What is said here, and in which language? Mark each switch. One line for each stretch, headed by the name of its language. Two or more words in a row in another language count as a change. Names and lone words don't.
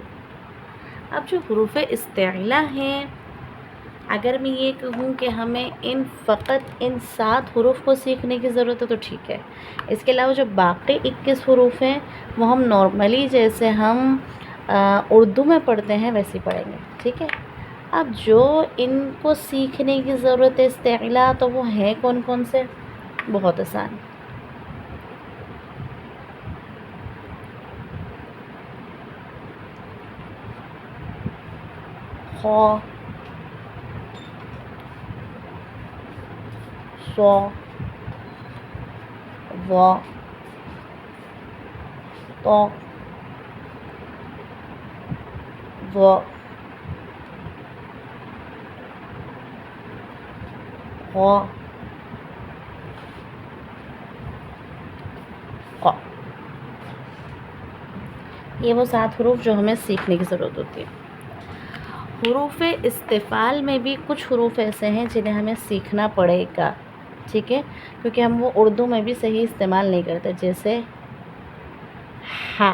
Urdu: اب جو حروف استعلا ہیں، اگر میں یہ کہوں کہ ہمیں فقط ان 7 حروف کو سیکھنے کی ضرورت ہے تو ٹھیک ہے، اس کے علاوہ جو باقی 21 حروف ہیں وہ ہم نارملی جیسے ہم اردو میں پڑھتے ہیں ویسے پڑھیں گے، ٹھیک ہے۔ اب جو ان کو سیکھنے کی ضرورت ہے استعلا، تو وہ ہیں کون کون سے؟ بہت آسان۔ خ، ص، ظ، ط، ظ، غ، ق۔ یہ وہ 7 حروف جو ہمیں سیکھنے کی ضرورت ہوتی ہے۔ حروف استفال میں بھی کچھ حروف ایسے ہیں جنہیں ہمیں سیکھنا پڑے گا، ٹھیک ہے، کیونکہ ہم وہ اردو میں بھی صحیح استعمال نہیں کرتے، جیسے ہا۔